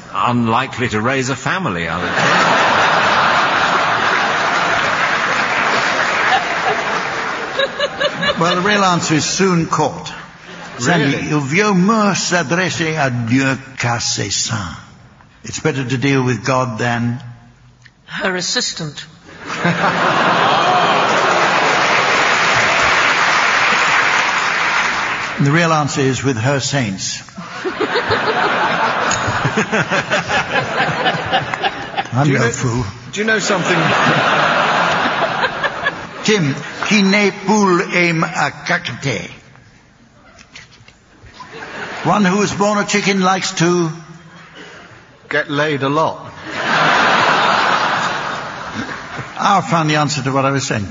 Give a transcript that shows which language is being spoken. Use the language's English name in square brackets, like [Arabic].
[English] unlikely to raise a family, I would think. Well, the real answer is soon caught. Really? [French] Sandy, il vaut mieux s'adresser à Dieu qu'à ses saints. [English] It's better to deal with God than... Her assistant. The real answer is with her saints. I'm no fool. Do you know something? [French] Tim, qui n'est poule aime à caqueter. [English] One who was born a chicken likes to... Get laid a lot. I'll find the answer to what I was saying.